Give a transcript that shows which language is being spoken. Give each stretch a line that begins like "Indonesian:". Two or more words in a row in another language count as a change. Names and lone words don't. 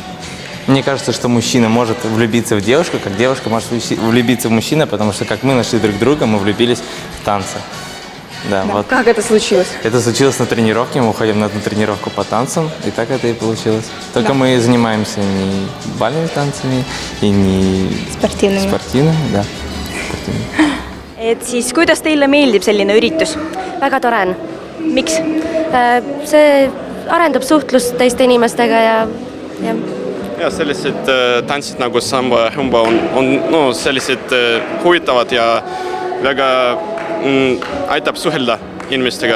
Russian: Мне кажется, что мужчина может влюбиться в девушку, как девушка может влюбиться в мужчину, потому что как мы нашли друг друга, мы влюбились в танцы. Да, Да. Вот. Как это случилось? Это случилось на тренировке, мы уходим на одну тренировку по танцам, и так это и получилось. Только мы занимаемся не бальными танцами и не Спортивными. Да.
Estonian: Et siis, kuidas teile meeldib selline üritus? Väga tore on. Miks? See arendab suhtlust teiste inimestega Ja sellised tantsid nagu samba ja rumba on sellised huvitavad ja väga aitab suhelda inimestega.